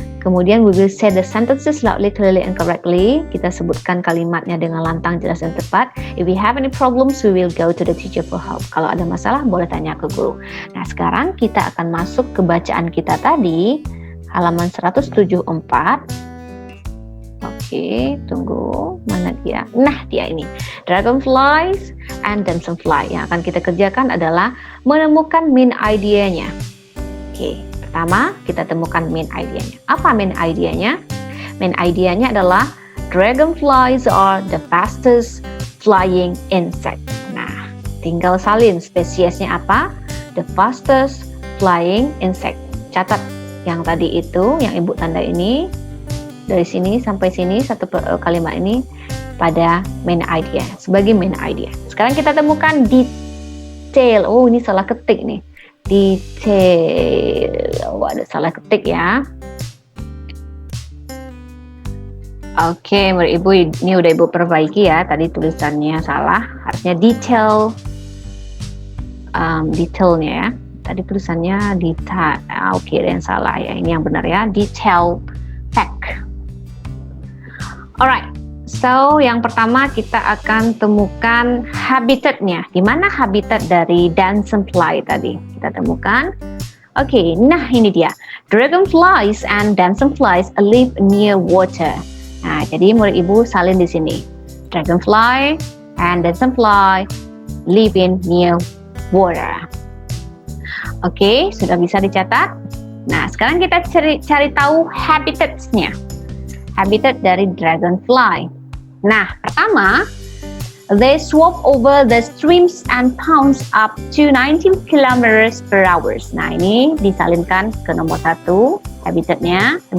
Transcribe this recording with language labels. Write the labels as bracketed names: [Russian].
[English] Kemudian we will say the sentences loudly, clearly, and correctly. [Indonesian] Kita sebutkan kalimatnya dengan lantang, jelas, dan tepat. [English] If we have any problems, we will go to the teacher for help. [Indonesian] Kalau ada masalah, boleh tanya ke guru. Nah, sekarang kita akan masuk ke bacaan kita tadi, halaman 174. Oke, tunggu. Mana dia? Nah, dia ini. [English] Dragonflies and Damselfly. [Indonesian] Yang akan kita kerjakan adalah menemukan main idea-nya. Oke. Pertama, kita temukan main idea-nya. Apa main idea-nya? Main idea-nya adalah [English] dragonflies are the fastest flying insect. [Indonesian] Nah, tinggal salin spesiesnya apa? [English] The fastest flying insect. [Indonesian] Catat yang tadi itu, yang Ibu tanda ini, dari sini sampai sini, satu kalimat ini pada main idea, sebagai main idea. Sekarang kita temukan detail. Oh, ini salah ketik nih. Detail. Oh, ada salah ketik ya. Oke, murid Ibu, ini udah Ibu perbaiki ya. Tadi tulisannya salah, harusnya detail. Detailnya ya. Tadi tulisannya detail. Oke, yang salah ya. Ini yang benar ya. [English] Detail pack. Alright. [Indonesian] So, yang pertama kita akan temukan habitatnya. Di mana habitat dari Damselfly tadi? Kita temukan. Oke, nah ini dia. [English] Dragonflies and Damselflies live near water. [Indonesian] Nah, jadi murid Ibu salin di sini. [English] Dragonfly and Damselfly live in near water. [Indonesian] Oke, sudah bisa dicatat. Nah, sekarang kita cari tahu habitatnya. Habitat dari Dragonfly. Nah, pertama, [English] they swap over the streams and ponds up to 19 km per hour. [Indonesian] Nah, ini disalinkan ke nomor 1, habitatnya.